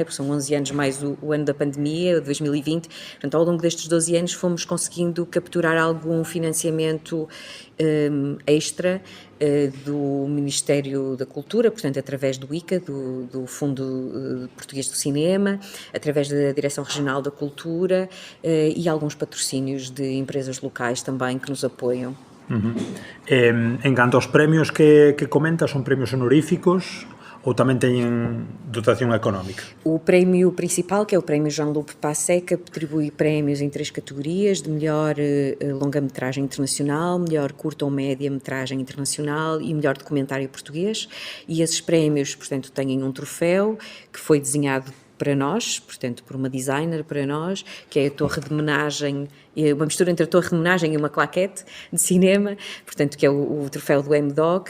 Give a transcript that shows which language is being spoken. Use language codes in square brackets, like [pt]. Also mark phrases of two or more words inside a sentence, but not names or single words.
[pt] Porque são 11 anos mais o ano da pandemia, 2020. Portanto, ao longo destes 12 anos fomos conseguindo capturar algum financiamento extra do Ministério da Cultura, portanto, através do ICA, do Fundo Português do Cinema, através da Direção Regional da Cultura e alguns patrocínios de empresas locais também que nos apoiam. [gl] En canto aos premios que comentas, son premios honoríficos ou tamén teñen dotación económica? [pt] O prémio principal, que é o prémio Jean-Luc Passeca, atribui prémios em 3 categorias: de melhor longa-metragem internacional, melhor curta ou média-metragem internacional e melhor documentário português. E esses prémios, portanto, têm um troféu que foi desenhado para nós, portanto, por uma designer para nós, que é a torre de homenagem, uma mistura entre a torre de homenagem e uma claquete de cinema, portanto, que é o troféu do M-Dog.